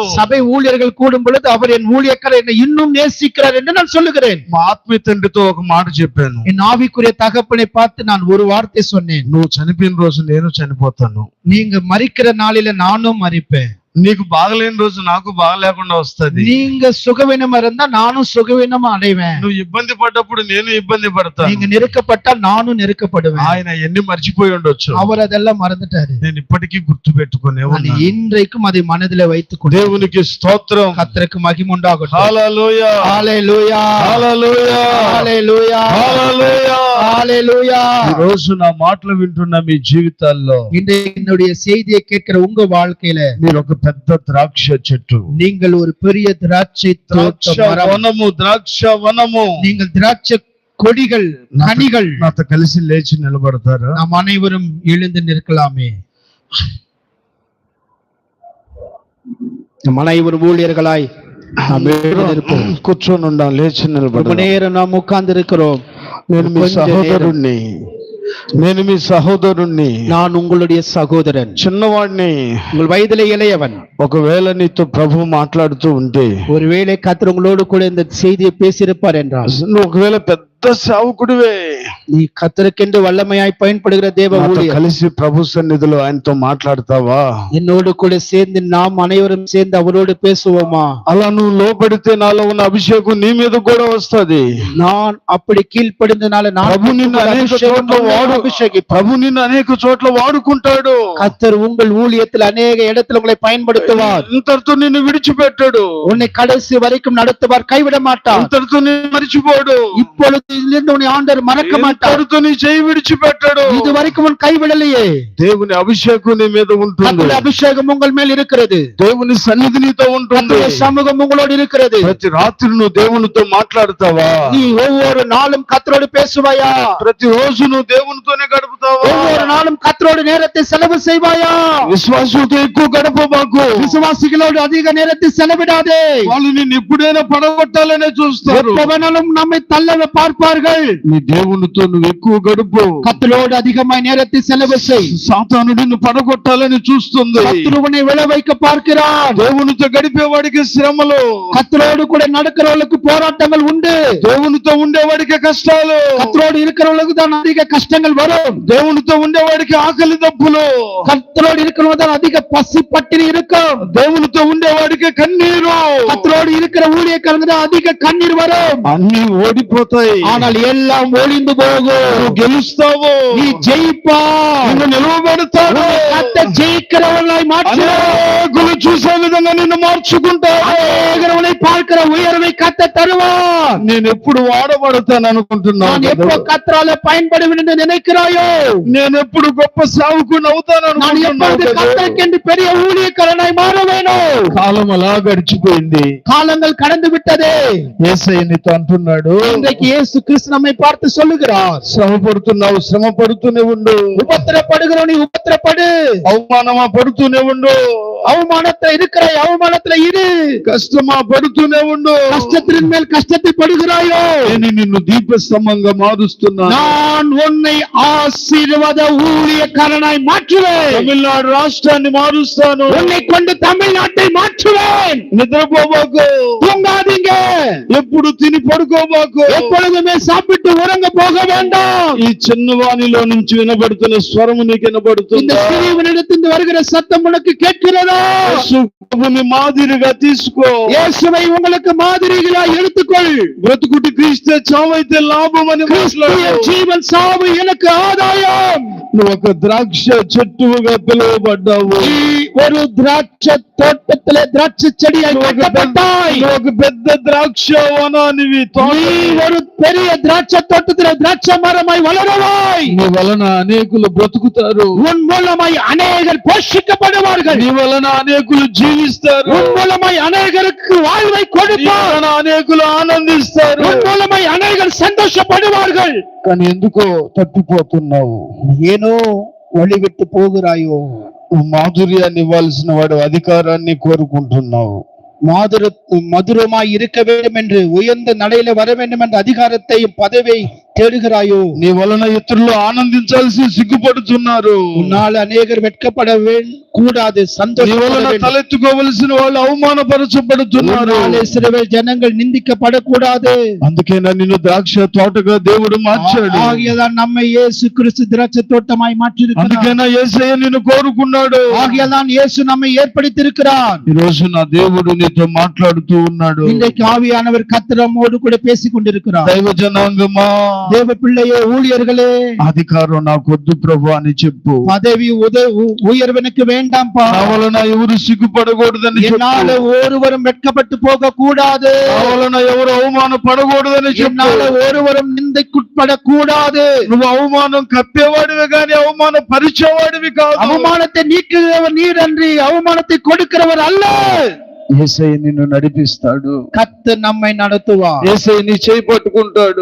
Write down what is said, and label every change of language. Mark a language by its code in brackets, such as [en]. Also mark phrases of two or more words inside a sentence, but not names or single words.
[ta] சபை ஊழியர்கள் கூடும் பொழுது அவர் என் ஊழியக்காரர் என்னை இன்னும் நேசிக்கிறார் என்று நான் சொல்லுகிறேன். [te] మా ఆత్మీయ తండ్రితో ఒక మాట చెప్పాను. [ta] என் ஆவிக்குரிய தகப்பனை பார்த்து நான் ஒரு வார்த்தை சொன்னேன். [te] నువ్వు చనిపోయిన రోజు నేను చనిపోతాను. [ta] நீங்க மரிக்கிற நாளில நானும் மரிப்பேன். [te] నీకు బాగలేని రోజు నాకు బాగలేకుండా వస్తది. [ta] நீங்க சுகவீனமா இருந்தா நானும் சுகவீனமா அடைவேன். [te] నువ్వు ఇబ్బంది పడ్డప్పుడు నేను ఇబ్బంది పడతాను. [ta] நீங்க நெருக்கப்பட்டா நானும் நெருக்கப்படுவேன். [te] ఆయన ఎన్ని మర్చిపోయి ఉండొచ్చు, [ta] அவர் அதெல்லாம் மறந்துட்டாரு. [te] నేను ఇప్పటికీ గుర్తు పెట్టుకునే [ta] நான் [te] ఉన్నాను. [ta] இன்றைக்கும் அதை மனதிலே வைத்துக் கொண்டு [te] దేవునికి స్తోత్రం. [ta] கர்த்தருக்கு மகிமை உண்டாகட்டும். [te] హల్లెలూయా, [ta] ஹalleluya, [te] హల్లెలూయా, [ta] ஹalleluya, [te] హల్లెలూయా. [ta] ஹalleluya. [te] ఈ రోజు నా మాటలు వింటున్న మీ జీవితాల్లో [ta] இன்றைக்கு என்னுடைய செய்தியை கேட்கிற உங்க வாழ்க்கையில [te] మీరు ఒక పెద్ద ద్రాక్ష చెట్టు, [ta] நீங்கள் ஒரு பெரிய திராட்சை [te] ద్రాక్ష [ta] தோட்ட மரம், [te] వనము, ద్రాక్ష వనము. [ta] நீங்கள் திராட்சை கொடிகள், கனிகள். [te] నాతో కలిసి లేచి నిలబడతారు. [ta] நாம் அனைவரும் எழுந்து நிற்கலாமே. நம் அனைவரும் ஊழியர்களாய் நாம் எழுந்து நிற்போம். [te] కూర్చొని ఉండాలి, లేచి [ta] ரொம்ப [te] నిలబడ. [ta] நேரம் நாம் உட்கார்ந்து இருக்கிறோம். [te] నేను మీ సహోదరుణ్ణి, నేను మీ సహోదరుణ్ణి, [ta] நான் உங்களுடைய சகோதரன், [te] చిన్నవాడిని. [ta] உங்கள் வயதிலே இளையவன். [te] ఒకవేళ నీతో ప్రభు మాట్లాడుతూ ఉంటే, [ta] ஒருவேளை கர்த்தர் உங்களோடு கூட இந்த செய்தியை பேசியிருப்பார் என்றால், [te] నువ్వు ఒకవేళ పెద్ద సేవకుడివే, [ta] நீ கர்த்தருக்கென்று வல்லமையாய் பயன்படுகிற தேவ [te] నాతో [ta] ஊழியர், [te] కలిసి ప్రభు సన్నిధిలో ఆయనతో మాట్లాడతావా? [ta] என்னோடு கூட சேர்ந்து நாம் அனைவரும் சேர்ந்து அவரோடு பேசுவோமா? [te] అలా నువ్వు లోపడితే నాలో ఉన్న అభిషేకం నీ మీద కూడా వస్తది. [ta] நான் அப்படி கீழ்ப்படிந்தனால நான் [te] ప్రభు నిన్ను అనేక చోట్ల ప్రభు నిన్ను అనేక చోట్ల వాడుకుంటాడు. [ta] கர்த்தர் உங்கள் ஊழியத்தில் அநேக இடத்துல உங்களை பயன்படுத்துவார். [te] ఇంతటితో నిన్ను విడిచిపెట్టాడు, [ta] உன்னை கடைசி வரைக்கும் நடத்துவார், கைவிட மாட்டார். [te] ఇంతటితో నిన్ను మరిచిపోడు, [ta] இப்பொழுது இதிலிருந்து உன்னை ஆண்டவர் மறக்க மாட்டார். [te] ఇంతటితో నీ చేయి విడిచిపెట్టాడు. [ta] இது வரைக்கும் உன் கைவிடலையே. [te] దేవుని అభిషేకం నీ మీద ఉంటుంది, [ta] கர்த்தருடைய அபிஷேகம் உங்கள் மேல் இருக்கிறது, [te] దేవుని సన్నిధి నీతో ఉంటుంది, [ta] கர்த்தருடைய சமூகம் உங்களோடு இருக்கிறது. [te] ప్రతి రాత్రి నువ్వు దేవునితో మాట్లాడతావా? [ta] நீ ஒவ்வொரு நாளும் கர்த்தரோடு பேசுவாயா? [te] ప్రతి రోజు నువ్వు దేవునితోనే గడుపుతావా? [ta] ஒவ்வொரு நாளும் கர்த்தரோடு நேரத்தை செலவு செய்வாயா? [te] విశ్వాసంతో ఎక్కువ గడపమాకు, [ta] விசுவாசிகளோடு அதிக நேரத்தை செலவிடாதே. [te] వాళ్ళు నిన్ను ఎప్పుడైనా పడగొట్టాలనే చూస్తారు. [ta] எப்பவனாலும் நம்மை தள்ள பார்ப்பார்கள். [te] నీ దేవునితో నువ్వు ఎక్కువ గడుపు. [ta] கர்த்தரோடு அதிகமாய் நேரத்தை செலவு செய். [te] సాతాను నిన్ను పడగొట్టాలని చూస్తుంది. [ta] கர்த்தர் உன்னை விழ வைக்க பார்க்கிறான். [te] దేవునితో గడిపేవాడికి శ్రమలు, [ta] கர்த்தரோடு கூட நடக்கிறவர்களுக்கு போராட்டங்கள் உண்டு. [te] దేవునితో ఉండేవాడికి కష్టాలు, [ta] கர்த்தரோடு இருக்கிறவர்களுக்கு தான் அதிக கஷ்டங்கள் வரும். [te] దేవునితో ఉండేవాడికి ఆకలి దప్పులు, [ta] கர்த்தரோடு இருக்கிறவங்க தான் அதிக பசி பட்டினி இருக்கும். [te] దేవునితో ఉండేవాడికి కన్నీరు, [ta] கர்த்தரோடு இருக்கிற ஊழியக்காரங்க தான் அதிக கண்ணீர் வரும். [te] అన్ని ఓడిపోతాయి. [ta] ஆனால் எல்லாம் ஒளிந்து போகும். [te] నువ్వు గెలుస్తావు, [ta] நீ ஜெயிப்பா. [te] నిన్ను నిలవబెడతాడు. [ta] கர்த்தர் ஜெயிக்கிறவர்களாய் மாற்றுவார். [te] అనేకులు చూసే విధంగా నిన్ను మార్చుకుంటాడు. [ta] அநேகரை பார்க்கிற உயர்வை கர்த்தர் தருவார். [te] నేను ఎప్పుడు వాడబడతాను [ta] நான் [te] అనుకుంటున్నాను, [ta] எப்போ கர்த்தரால பயன்படுவேன் என்று நினைக்கிறாயோ, [te] నేను ఎప్పుడు గొప్ప సేవకుని అవుతాను [ta] நான் எப்பொழுது [te] అనుకుంటున్నాను. [ta] கர்த்தருக்கென்று பெரிய ஊழியக்காரனாய் மாற வேணும். [te] కాలం అలా గడిచిపోయింది. [ta] காலங்கள் கடந்து விட்டதே. [te] యేసయ్య నీతో అంటున్నాడు, [ta] இன்றைக்கு இயேசு கிறிஸ்து நம்மை பார்த்து சொல்லுகிறார், [te] శ్రమ పడుతున్నావు, శ్రమ పడుతూనే ఉండు. [ta] உபத்திரப்படுகிற நீ உபத்திரப்படு. [te] అవమానమా పడుతూనే ఉండు. [ta] அவமானத்துல இருக்கிற அவமானத்துல இரு. [te] కష్టమా పడుతూనే ఉండు. [ta] கஷ்டத்தின் மேல் கஷ்டத்தை படுகிறாயோ, [te] నేను నిన్ను దీపస్తంభంగా మారుస్తున్నాను. [ta] நான் உன்னை ஆசீர்வாத ஊழியக்காரனாய் மாற்றுவேன். [te] తమిళనాడు రాష్ట్రాన్ని మారుస్తాను. [ta] உன்னை கொண்டு தமிழ்நாட்டை மாற்றுவேன். [te] నిద్రపోబాకు, [ta] தூங்காதீங்க. [te] ఎప్పుడు తిని పడుకోబాకు. [ta] எப்பொழுதுமே சாப்பிட்டு உறங்க போக வேண்டாம். [te] ఈ చిన్నవాణిలో నుంచి వినబడుతున్న స్వరము నీకు [ta] இந்த [te] వినబడుతుందా? [ta] சிறியவனிடத்திலிருந்து வருகிற சத்தம் உனக்கு கேட்கிறதா? [te] యేసు ప్రభుని మాదిరిగా తీసుకో. [ta] இயேசுவை உங்களுக்கு மாதிரிகளாய் எடுத்துக்கொள். [te] బ్రతుకుటి క్రీస్తే చావైతే లాభం అని [ta] கிறிஸ்துவின் [te] మాట్లాడు. [ta] ஜீவன் சாவு எனக்கு ஆதாயம். [te] నువ్వు ఒక ద్రాక్ష చెట్టుగా పిలువబడ్డావు. [ta] நீ ஒரு திராட்சை தோட்டத்திலே திராட்சை செடியாய் கட்டப்பட்டாய். [te] నువ్వు ఒక పెద్ద ద్రాక్ష వనానివి. [ta] நீ ஒரு பெரிய திராட்சை தோட்டத்திலே திராட்சை மரமாய் வளருவாய். [te] నీ వలన అనేకులు బ్రతుకుతారు. [ta] உன் மூலமாய் அநேகர் போஷிக்கப்படுவார்கள். [te] నీ వలన అనేకులు జీవిస్తారు. [ta] உன் மூலமாய் அநேகருக்கு வாழ்வை [te] నీ [ta] கொடுப்பார். [te] వలన అనేకులు ఆనందిస్తారు. [ta] உன் மூலமாய் அநேகர் சந்தோஷப்படுவார்கள். [te] కానీ ఎందుకో తప్పిపోతున్నావు? [ta] ஏனோ வழிவிட்டு போகிறாயோ? [te] నువ్వు మాధుర్యాన్ని ఇవ్వాల్సిన వాడు అధికారాన్ని కోరుకుంటున్నావు. [ta] மதுரமாய் இருக்க வேண்டும் என்று, உயர்ந்த நடையில வர வேண்டும் என்ற அதிகாரத்தையும் பதவியை தேடுகிறாயோ? [te] నీ వలన ఇతరులు ఆనందించాల్సి సిగ్గుపడుతున్నారు. [ta] உன்னால் அநேகர் வெட்கப்பட கூடாது, [te] నీ [ta] சந்தோஷப்பட [te] వలన [ta] வேண்டும். [te] తలెత్తుకోవలసిన వాళ్ళు అవమానపరచబడుతున్నారు. [ta] உன்னாலே இஸ்ரவேல் ஜனங்கள் நிந்திக்கப்படக்கூடாது. [te] అందుకే నిన్ను ద్రాక్ష తోటగా దేవుడు మార్చాడు. [ta] ஆகியதான் நம்மை இயேசு கிறிஸ்து திராட்சை தோட்டமாய் மாற்றியிருக்கிறார். [te] అందుకేనా యేసయ్య నిన్ను కోరుకున్నాడు. [ta] ஆகியதான் இயேசு நம்மை ஏற்படுத்தியிருக்கிறார். [te] ఈ రోజు నా దేవుడు నీతో మాట్లాడుతూ ఉన్నాడు. [ta] இன்றைக்கு ஆவியானவர் கர்த்தரமோடு கூட பேசிக் கொண்டிருக்கிறார். [te] దైవ జనాంగమా, [ta] தேவ பிள்ளையே, ஊழியர்களே, [te] అధికారం నాకొద్దు ప్రభు అని చెప్పు. [ta] பதவி உயர்வனுக்கு வேண்டாம்பா. [te] నా వలన ఎవరు సిగ్గుపడకూడదని [ta] என்னால [te] చెప్పు. [ta] ஒருவரும் வெட்கப்பட்டு போக கூடாது. [te] నా వలన ఎవరు అవమానపడకూడదని [ta] என்னால [te] చెప్పు. [ta] ஒருவரும் நிந்தைக்குட்படக்கூடாது. [te] నువ్వు అవమానం కప్పేవాడివి కానీ అవమానం పరిచేవాడివి కాదు. [ta] அவமானத்தை நீக்குகிறவர் நீர் அன்றி அவமானத்தை கொடுக்கிறவர் அல்ல. [te] యేసయ్య నిన్ను నడిపిస్తాడు. [ta] கர்த்தர் நம்மை நடத்துவார். [te] యేసయ్య నీ చేయి పట్టుకుంటాడు.